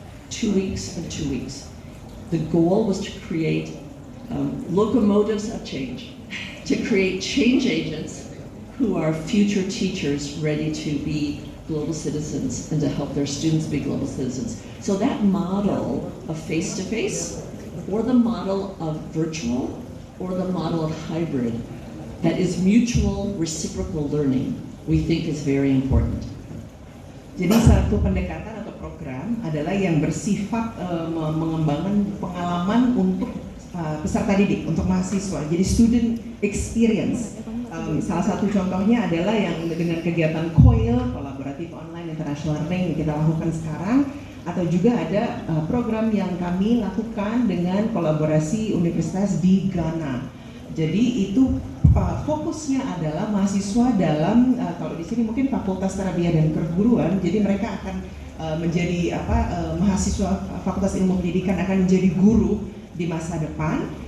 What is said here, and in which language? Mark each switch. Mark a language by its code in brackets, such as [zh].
[en] 2 weeks and 2 weeks. The goal was to create locomotives of change, to create change agents who are future teachers ready to be global citizens and to help their students be global citizens. So that model of face-to-face, or the model of virtual, or the model of hybrid, that is mutual reciprocal learning, we think is very important. [id] Jadi satu pendekatan atau program adalah yang bersifat mengembangkan pengalaman untuk peserta didik, untuk mahasiswa. [en] Jadi student experience. [id] Salah satu contohnya adalah yang dengan kegiatan COIL, kolaboratif online international learning yang kita lakukan sekarang, atau juga ada program yang kami lakukan dengan kolaborasi universitas di Ghana. Jadi itu fokusnya adalah mahasiswa dalam kalau di sini mungkin Fakultas Tarbiyah dan Keguruan, jadi mereka akan menjadi mahasiswa Fakultas Ilmu Pendidikan akan menjadi guru di masa depan.